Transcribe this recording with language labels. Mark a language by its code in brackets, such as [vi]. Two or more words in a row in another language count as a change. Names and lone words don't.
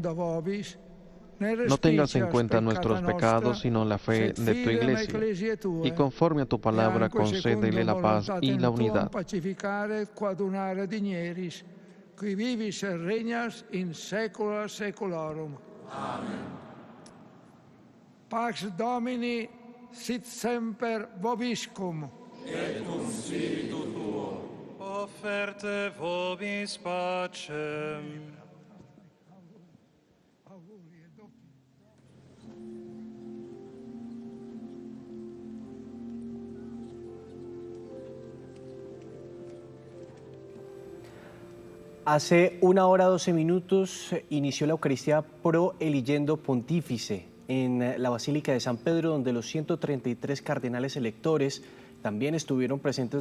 [es] No tengas en cuenta nuestros pecados, sino la fe de tu Iglesia, y conforme a tu palabra concédele la paz y la unidad. [la] Qui vivis et regnas in saecula saeculorum. Amen. Pax Domini sit semper vobiscum. Et cum spiritu tuo. Offerte vobis pacem. [es] Hace 1 hora 12 minutos inició la Eucaristía Pro Eligendo Pontífice en la Basílica de San Pedro, donde los 133 cardenales electores también estuvieron presentes.